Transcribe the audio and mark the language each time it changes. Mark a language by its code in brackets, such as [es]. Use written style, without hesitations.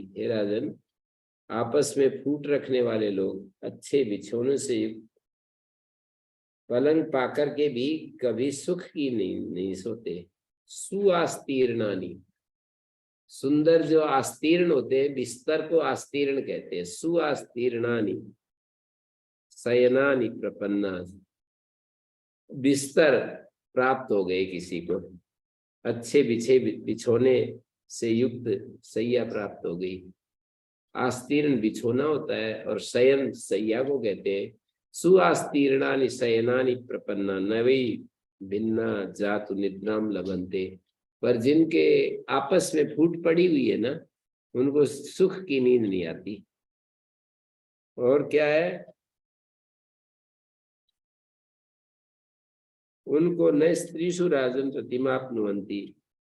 [hi] हे राजन, आपस में फूट रखने वाले लोग अच्छे बिछौने से युक्त पलंग पाकर के भी कभी सुख की नहीं सोते। सुआस्तीर्णानि, सुंदर जो आस्तीर्ण होते हैं, बिस्तर को आस्तीर्ण कहते हैं। [sa] सुआस्तीर्णानि शयनानि प्रपन्ना, [hi] बिस्तर प्राप्त हो गए, किसी को अच्छे बिछे बिछोने से युक्त सैया प्राप्त हो गई। आस्तीर्ण बिछोना होता है और शयन सैया को कहते हैं। [sa] सुआस्तीर्णानि शयनानि प्रपन्ना न वै भिन्ना जातु निद्राम लभन्ते। [hi] पर जिनके आपस में फूट पड़ी हुई है ना, उनको सुख की नींद नहीं आती। और क्या है, उनको [sa] न स्त्रीषु राजन प्रतिमाप्नुवन्ति।